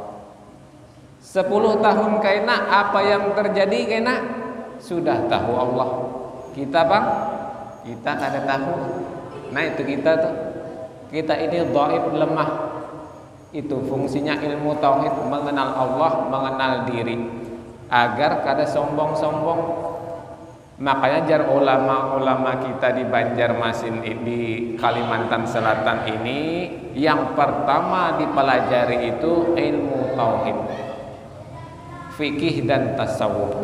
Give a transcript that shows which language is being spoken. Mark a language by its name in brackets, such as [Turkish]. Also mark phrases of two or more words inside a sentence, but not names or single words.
[Banjar] 10 tahun kena apa yang terjadi kena sudah tahu Allah. Kita bang, kita kada tahu. Nah itu kita tuh, kita ini dhaif, lemah. [Indonesian] Itu fungsinya ilmu tauhid, mengenal Allah, mengenal diri, [Banjar] agar kada sombong-sombong. [Indonesian] Makanya jar ulama-ulama kita di Banjarmasin, di Kalimantan Selatan ini, yang pertama dipelajari itu ilmu tauhid, fikih dan tasawuf.